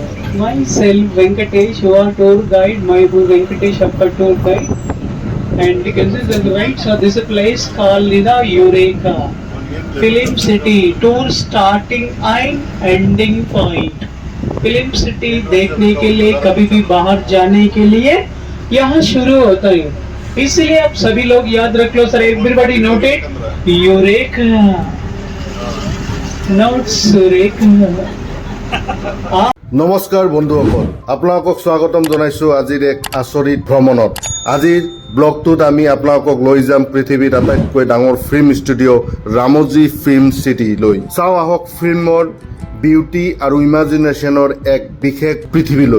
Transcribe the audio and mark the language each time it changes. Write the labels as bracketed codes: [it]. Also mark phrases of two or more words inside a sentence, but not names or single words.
[en] Myself Venkatesh, your tour guide, my tour Venkatesh Appa tour guide. And you can see on the right, so this is a place called the Eureka Film City. Tour starting and ending point. [hi] फिल्म सिटी देखने के लिए, कभी भी बाहर जाने के लिए यहाँ शुरू होता है। इसलिए आप सभी लोग याद रख लो सर, [en] everybody note it, [hi] यूरेका नोट सुरेका। [as] নমস্কাৰ বন্ধুসকল, আপোনালোকক স্বাগতম জনাইছোঁ আজিৰ এক আচৰিত ভ্ৰমণত। আজিৰ ব্লগটোত আমি আপোনালোকক লৈ যাম পৃথিৱীৰ আটাইতকৈ ডাঙৰ [en] film studio' [as] ৰামজী ফিল্ম চিটিলৈ। চাওঁ আহক ফিল্মৰ বিউটি আৰু ইমাজিনেশ্যনৰ এক বিশেষ পৃথিৱীলৈ।